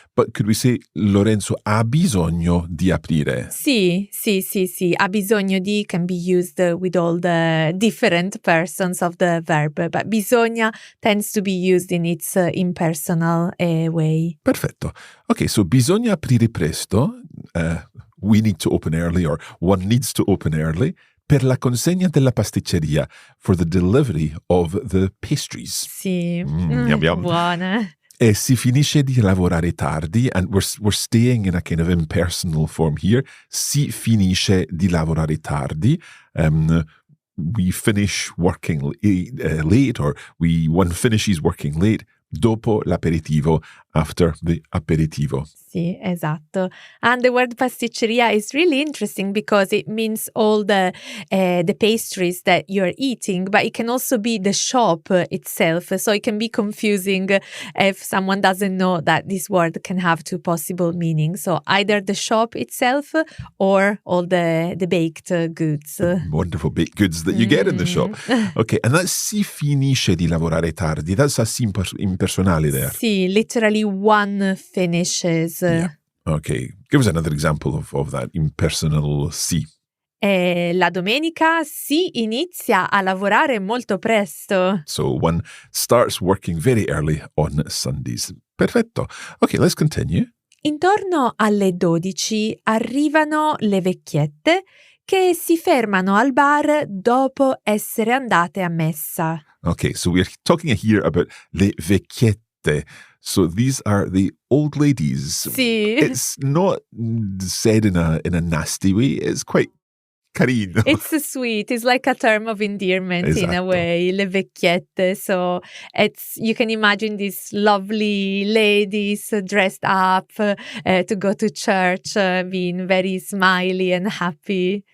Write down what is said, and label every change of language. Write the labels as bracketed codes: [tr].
[en] But could we say Lorenzo [it] ha bisogno di aprire? Sì. Ha bisogno di [en] can be used with all the different persons of the verb, but bisogna tends to be used in its impersonal way. [it] Perfetto. Okay, so bisogna aprire presto. [en] We need to open early, or one needs to open early. [it] Per la consegna della pasticceria, [en] for the delivery of the pastries. [it] Sì, [en] Yum, yum. [it] buona. E si finisce di lavorare tardi, [en] and we're staying in a kind of impersonal form here. [it] Si finisce di lavorare tardi. [en] We finish working late, or one finishes working late. [it] Dopo l'aperitivo, [en] after the aperitivo. [it] Sì, esatto. [en] And the word pasticceria is really interesting because it means all the pastries that you're eating, but it can also be the shop itself. So it can be confusing if someone doesn't know that this word can have two possible meanings. So either the shop itself or all the baked goods. Wonderful baked goods that you get in the shop. Okay, and that's [it] si finisce di lavorare tardi. [en] That's a [it] si impersonale [en] there. Sì, literally one finishes. Yeah. Okay, give us another example of that impersonal si. [it] La domenica si inizia a lavorare molto presto. [en] So one starts working very early on Sundays. Perfetto. Okay, let's continue. [it] Intorno alle 12 arrivano le vecchiette che si fermano al bar dopo essere andate a messa. [en] Okay, so we're talking here about [it] le vecchiette. [en] So these are the old ladies. [it] Sì. [en] It's not said in a nasty way. It's quite carino. It's sweet. It's like a term of endearment in a [it] Esatto. way, le vecchiette. [en] So you can imagine these lovely ladies dressed up to go to church, being very smiley and happy.